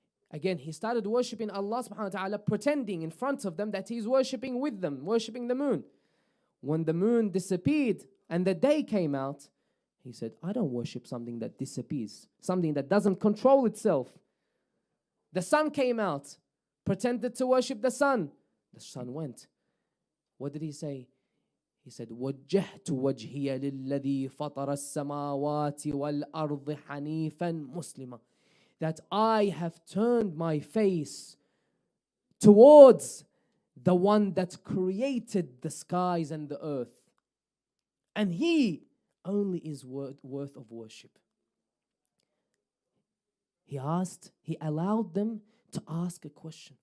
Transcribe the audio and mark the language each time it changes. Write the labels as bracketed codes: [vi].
[en] Again, he started worshipping Allah subhanahu wa ta'ala, pretending in front of them that he's worshipping with them, worshipping the moon. When the moon disappeared and the day came out, he said, I don't worship something that disappears, something that doesn't control itself. The sun came out, pretended to worship the sun. The sun went. What did he say? He said, [ar] وَجَّهْتُ وَجْهِيَ لِلَّذِي فَطَرَ السَّمَاوَاتِ وَالْأَرْضِ حَنِيفًا مُسْلِمًا. [en] That I have turned my face towards the one that created the skies and the earth. And he only is worth of worship. He allowed them to ask a question.